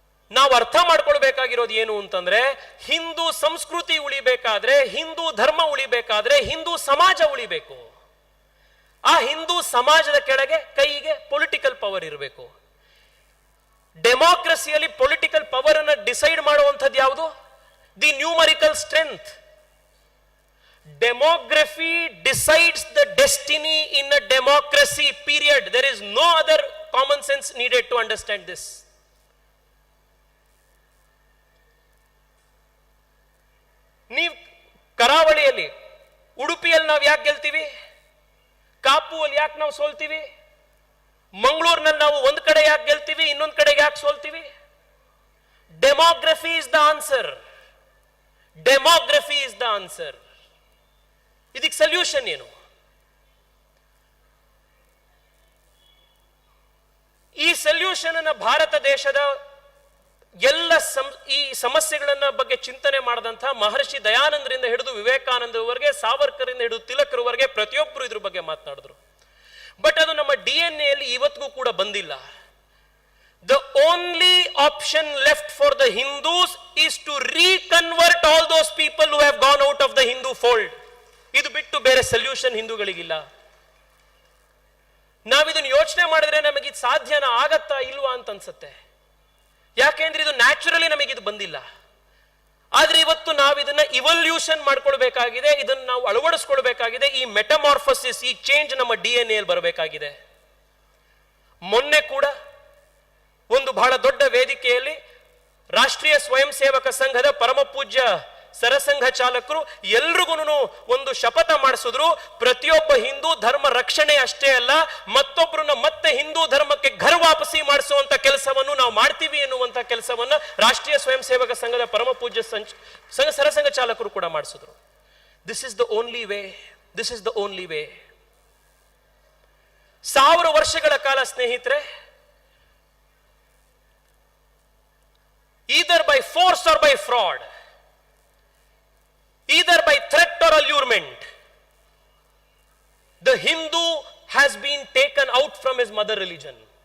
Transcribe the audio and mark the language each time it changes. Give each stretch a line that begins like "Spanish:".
Kannada: ನಾವು ಅರ್ಥ ಮಾಡ್ಕೊಳ್ಬೇಕಾಗಿರೋದು ಏನು ಅಂತಂದ್ರೆ, ಹಿಂದೂ ಸಂಸ್ಕೃತಿ ಉಳಿಬೇಕಾದ್ರೆ, ಹಿಂದೂ ಧರ್ಮ ಉಳಿಬೇಕಾದ್ರೆ, ಹಿಂದೂ ಸಮಾಜ ಉಳಿಬೇಕು. ಆ ಹಿಂದೂ ಸಮಾಜದ ಕೆಳಗೆ ಕೈಗೆ ಪೊಲಿಟಿಕಲ್ ಪವರ್ ಇರಬೇಕು. ಡೆಮಾಕ್ರಸಿಯಲ್ಲಿ ಪೊಲಿಟಿಕಲ್ ಪವರ್ ಅನ್ನ ಡಿಸೈಡ್ ಮಾಡುವಂಥದ್ದು ಯಾವುದು?
English: The numerical strength. Demography decides the destiny in a democracy, period. There is no other common sense needed to understand this.
Kannada: ನೀವು ಕರಾವಳಿಯಲ್ಲಿ ಉಡುಪಿಯಲ್ಲಿ ನಾವು ಯಾಕೆ ಗೆಲ್ತೀವಿ? ಕಾಪುವಲ್ಲಿ ಯಾಕೆ ನಾವು ಸೋಲ್ತೀವಿ? ಮಂಗಳೂರಿನಲ್ಲಿ ನಾವು ಒಂದ್ ಕಡೆ ಯಾಕೆ ಗೆಲ್ತೀವಿ, ಇನ್ನೊಂದ್ ಕಡೆ ಯಾಕೆ ಸೋಲ್ತೀವಿ?
English: Demography is the answer. Demography is the answer.
Kannada: ಇದಕ್ಕೆ ಸೊಲ್ಯೂಷನ್ ಏನು? ಈ ಸೊಲ್ಯೂಷನ್ ಅನ್ನ ಭಾರತ ದೇಶದ ಎಲ್ಲ ಈ ಸಮಸ್ಯೆಗಳನ್ನ ಬಗ್ಗೆ ಚಿಂತನೆ ಮಾಡಿದಂತಹ ಮಹರ್ಷಿ ದಯಾನಂದರಿಂದ ಹಿಡಿದು ವಿವೇಕಾನಂದರವರೆಗೆ, ಸಾವರ್ಕರಿಂದ ಹಿಡಿದು ತಿಲಕರವರೆಗೆ ಪ್ರತಿಯೊಬ್ಬರು ಇದ್ರ ಬಗ್ಗೆ ಮಾತನಾಡಿದ್ರು. ಬಟ್ ಅದು ನಮ್ಮ DNA ಯಲ್ಲಿ ಇವತ್ತಿಗೂ ಕೂಡ ಬಂದಿಲ್ಲ.
English: The only option left for the Hindus is to reconvert all those people who have gone out of the Hindu fold.
Kannada: ಇದು ಬಿಟ್ಟು ಬೇರೆ ಸೊಲ್ಯೂಷನ್ ಹಿಂದೂಗಳಿಗಿಲ್ಲ. ನಾವಿದನ್ನು ಯೋಚನೆ ಮಾಡಿದ್ರೆ ನಮಗೆ ಇದು ಸಾಧ್ಯನಾ, ಆಗತ್ತಾ ಇಲ್ವಾ ಅಂತ ಅನ್ಸುತ್ತೆ. ಯಾಕೆಂದ್ರೆ ಇದು ನ್ಯಾಚುರಲಿ ನಮಗಿದು ಬಂದಿಲ್ಲ. ಆದ್ರೆ ಇವತ್ತು ನಾವು ಇದನ್ನ ಇವಲ್ಯೂಷನ್ ಮಾಡ್ಕೊಳ್ಬೇಕಾಗಿದೆ, ಇದನ್ನ ನಾವು ಅಳವಡಿಸ್ಕೊಳ್ಬೇಕಾಗಿದೆ. ಈ ಮೆಟಮಾರ್ಫಸಿಸ್, ಈ ಚೇಂಜ್ ನಮ್ಮ DNA ಯಲ್ಲಿ ಬರಬೇಕಾಗಿದೆ. ಮೊನ್ನೆ ಕೂಡ ಒಂದು ಬಹಳ ದೊಡ್ಡ ವೇದಿಕೆಯಲ್ಲಿ ರಾಷ್ಟ್ರೀಯ ಸ್ವಯಂ ಸೇವಕ ಸಂಘದ ಪರಮ ಪೂಜ್ಯ ಸರಸಂಘ ಚಾಲಕರು ಎಲ್ರಿಗೂ ಒಂದು ಶಪಥ ಮಾಡಿಸಿದ್ರು. ಪ್ರತಿಯೊಬ್ಬ ಹಿಂದೂ ಧರ್ಮ ರಕ್ಷಣೆ ಅಷ್ಟೇ ಅಲ್ಲ, ಮತ್ತೊಬ್ಬರನ್ನ ಮತ್ತೆ ಹಿಂದೂ ಧರ್ಮಕ್ಕೆ ಘರ್ ವಾಪಸಿ ಮಾಡಿಸುವಂತ ಕೆಲಸವನ್ನು ನಾವು ಮಾಡ್ತೀವಿ ಎನ್ನುವಂತ ಕೆಲಸವನ್ನ ರಾಷ್ಟ್ರೀಯ ಸ್ವಯಂ ಸೇವಕ ಸಂಘದ ಪರಮ ಪೂಜ್ಯ ಸರಸಂಘ ಚಾಲಕರು ಕೂಡ ಮಾಡಿಸಿದ್ರು.
English: This is the only way. This is the only way.
Kannada: 1000 ವರ್ಷಗಳ ಕಾಲ ಸ್ನೇಹಿತರೆ,
English: either by force or by fraud, either by threat or allurement, the Hindu has been taken out from his mother religion.